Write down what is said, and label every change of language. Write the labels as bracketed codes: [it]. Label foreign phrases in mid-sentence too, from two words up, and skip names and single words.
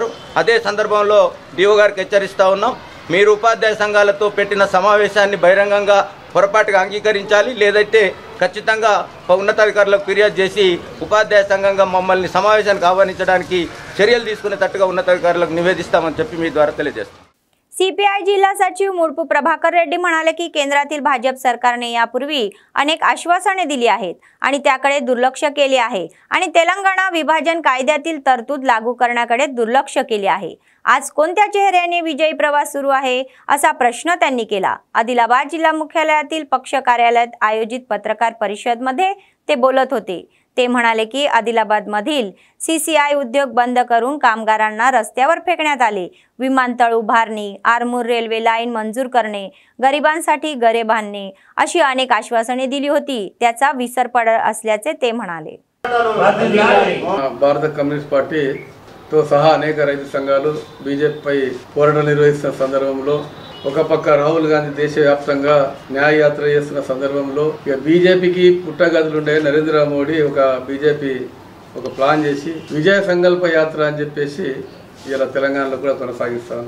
[te] అదే సందర్భంలో డిఓ గారికి హెచ్చరిస్తూ ఉన్నాం, మీరు ఉపాధ్యాయ సంఘాలతో పెట్టిన సమావేశాన్ని బహిరంగంగా పొరపాటుగా అంగీకరించాలి, లేదంటే ఖచ్చితంగా ఉన్నతాధికారులకు ఫిర్యాదు చేసి ఉపాధ్యాయ సంఘంగా మమ్మల్ని సమావేశానికి ఆహ్వానించడానికి చర్యలు తీసుకునేటట్టుగా ఉన్నతాధికారులకు निवेदिస్తామని చెప్పి మీ ద్వారా తెలియజేస్తాం. [mr] सीपीआय जिल्हा सचिव मुडपू प्रभाकर रेड्डी म्हणाले की केंद्रातील भाजप सरकारने यापूर्वी अनेक आश्वासने दिली आहेत आणि त्याकडे दुर्लक्ष केले आहे आणि तेलंगणा विभाजन कायद्यातील तरतूद लागू करण्याकडे दुर्लक्ष केले आहे. आज कोणत्या चेहऱ्याने विजयी प्रवास सुरू आहे असा प्रश्न त्यांनी केला. आदिलाबाद जिल्हा मुख्यालयातील पक्ष कार्यालयात आयोजित पत्रकार परिषदेमध्ये ते बोलत होते. ते म्हणाले की आदिलाबाद मधील सीसीआय उद्योग बंद करून कामगारांना रस्त्यावर फेकण्यात आले. विमानतळ उभारणी, आरमूर रेल्वे लाईन मंजूर करणे, गरिबांसाठी घरे बांधणे अशी अनेक आश्वासने दिली होती. त्याचा विसर पडत असल्याचे ते म्हणाले. [te] భారత కమ్యూనిస్ట్ పార్టీ తో సహా అనేక రైతు సంఘాలు బీజేపీపై పోరాటం నిర్వహిస్తున్న సందర్భంలో ఒక పక్క రాహుల్ గాంధీ దేశవ్యాప్తంగా న్యాయయాత్ర చేస్తున్న సందర్భంలో ఇక బీజేపీకి పుట్టగదులుండే నరేంద్ర మోడీ బీజేపీ ఒక ప్లాన్ చేసి విజయ సంకల్ప యాత్ర అని చెప్పేసి ఇలా తెలంగాణలో కూడా కొనసాగిస్తాను.